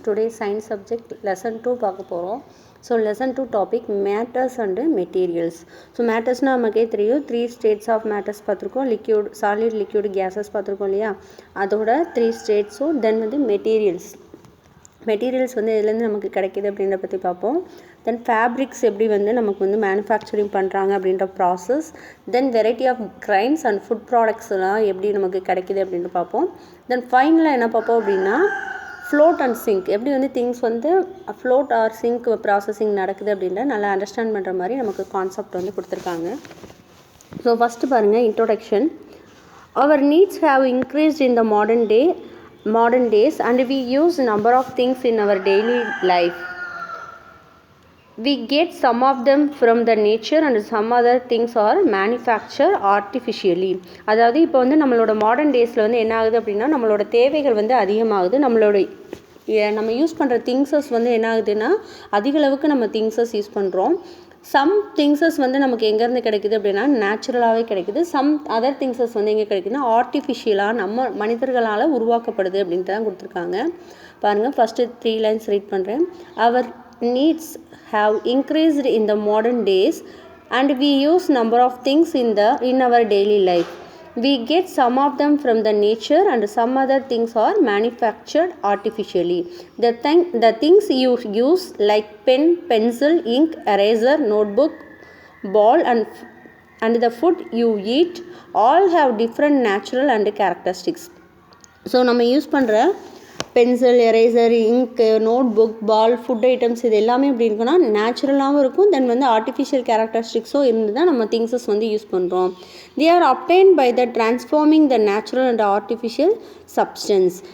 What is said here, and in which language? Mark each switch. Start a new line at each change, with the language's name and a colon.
English: Today science subject lesson 2
Tamil: பார்க்க போகிறோம். So lesson 2 topic matters and materials. So மேட்டர்ஸ்னால் நமக்கே தெரியும்
English: 3 states of matters
Tamil: பார்த்துருக்கோம். லிக்யூட், சாலிட், லிக்யூட், கேஸஸ் பார்த்துருக்கோம் இல்லையா. அதோட 3 ஸ்டேட்ஸும் தென் வந்து மெட்டீரியல்ஸ் வந்து எதுலேருந்து நமக்கு கிடைக்கிது அப்படின்ற பற்றி பார்ப்போம். தென் ஃபேப்ரிக்ஸ் எப்படி வந்து நமக்கு வந்து மேனுஃபேக்சரிங் பண்ணுறாங்க அப்படின்ற process. Then variety of grains and food ப்ராடக்ட்ஸ்லாம் எப்படி நமக்கு கிடைக்கிது அப்படின்ட்டு பார்ப்போம். தென் ஃபைனலாக என்ன பார்ப்போம் அப்படின்னா ஃப்ளோட் அண்ட் சிங்க், எப்படி வந்து திங்ஸ் வந்து ஃப்ளோட் ஆர் சிங்க் ப்ராசஸிங் நடக்குது அப்படின்ற நல்லா அண்டர்ஸ்டாண்ட் பண்ணுற மாதிரி நமக்கு கான்செப்ட் வந்து கொடுத்துருக்காங்க. ஸோ ஃபஸ்ட்டு பாருங்கள் introduction.
English: Our needs have increased in the modern days and we use number of things in our daily life. We get some of them from the nature and some other things are manufactured artificially.
Tamil: அதாவது இப்போ வந்து நம்மளோட modern டேஸில் வந்து என்ன ஆகுது அப்படின்னா நம்மளோட தேவைகள் வந்து அதிகமாகுது. நம்ம யூஸ் பண்ணுற திங்ஸஸ் வந்து என்ன ஆகுதுன்னா அதிக அளவுக்கு நம்ம திங்ஸஸ் யூஸ் பண்ணுறோம். சம் திங்ஸஸ் வந்து நமக்கு எங்கேருந்து கிடைக்குது அப்படின்னா நேச்சுரலாகவே கிடைக்குது. சம் அதர் திங்ஸஸ் வந்து எங்கே கிடைக்குதுன்னா ஆர்டிஃபிஷியலாக நம்ம மனிதர்களால் உருவாக்கப்படுது அப்படின்ட்டு தான் கொடுத்துருக்காங்க. பாருங்கள் ஃபஸ்ட்டு 3 லைன்ஸ் ரீட் பண்ணுறேன்.
English: Our needs have increased in the modern days and we use number of things in our daily life. We get some of them from the nature and some other things are manufactured artificially. The things you use like pen, pencil, ink, eraser, notebook, ball and the food you eat all have different natural and characteristics.
Tamil: So நம்ம use பண்ணுற pencil, eraser, ink, note book, பால், food items இது எல்லாமே எப்படி இருக்குன்னா நேச்சுரலாகவும் இருக்கும். தென் வந்து artificial கேரக்டரிஸ்டிக்ஸும் இருந்து தான் நம்ம திங்ஸஸ் வந்து யூஸ் பண்ணுறோம்.
English: They are obtained by the transforming the natural and artificial substance.